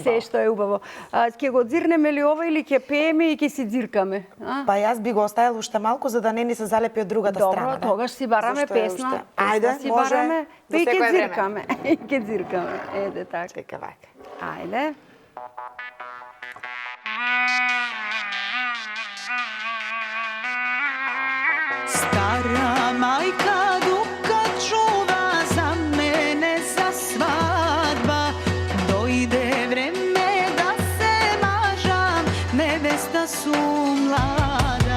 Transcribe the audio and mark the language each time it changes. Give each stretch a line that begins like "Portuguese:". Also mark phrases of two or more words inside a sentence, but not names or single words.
Macedonian: убаво. што е убаво. Ќе го дзирнеме ли ова или ќе пееме и ќе си дзиркаме? Па јас би го оставил уште малку за да не ни се залепи од другата страна. Добро, тогаш си бараме Зашто е песна. уште- Песна Ајде, си може, бараме за и ќе секое време. дзиркаме. И ќе дзиркаме. Еде така. Чека вака. Ајде. Стара мајка Дука чува за мене за свадба. Дојде време да се мажам, невеста су млада.